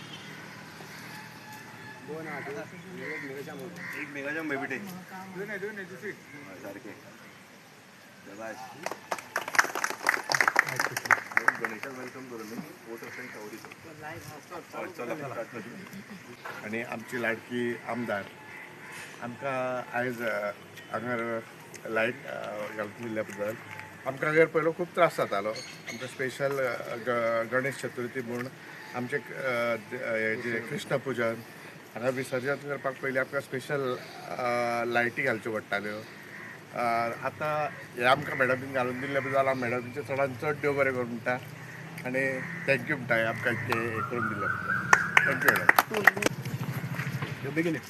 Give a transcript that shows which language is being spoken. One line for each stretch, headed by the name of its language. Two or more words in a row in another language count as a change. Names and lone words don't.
Konkani: एक मेगाजाम भाई बेटे सारखे गणेशा वेलकम करून आणि आमची लाडकी आमदार आमकां आयज हांगर लायट घालून दिल्ल्या बद्दल आमकां हांगर पयलो खूब त्रास जातालो आमकां स्पेशल गणेश चतुर्थी म्हूण आमचे जे कृष्ण पुजन हांगा विसर्जन करपाक पयलीं आमकां स्पेशल लायटी घालच्यो पडटाल्यो आतां हे आमकां मॅडमीन घालून दिल्ले बद्दल हांव मॅडमीचे चडांत चड देव बरें करूं म्हणटा आनी थँक्यू म्हणटा हे आमकां इतकें हे करून दिल्ले बद्दल
English: thank you madam
Konkani: बेगीन